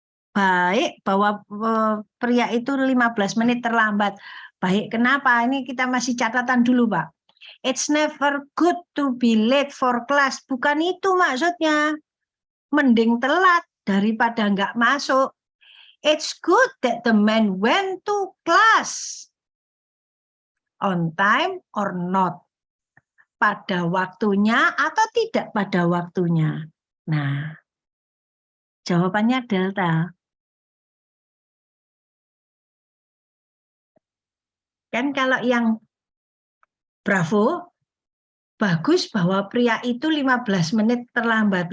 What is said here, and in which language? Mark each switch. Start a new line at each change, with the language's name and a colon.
Indonesian: Baik bahwa pria itu 15 menit terlambat. Baik, kenapa? Ini kita masih catatan dulu, Pak.
English: It's never good to be late for class.
Indonesian: Bukan itu maksudnya. Mending telat daripada nggak masuk.
English: It's good that the man went to class. On time or not.
Indonesian: Pada waktunya atau tidak pada waktunya. Nah, jawabannya Delta. Kan kalau yang Bravo, bagus bahwa pria itu 15 menit terlambat.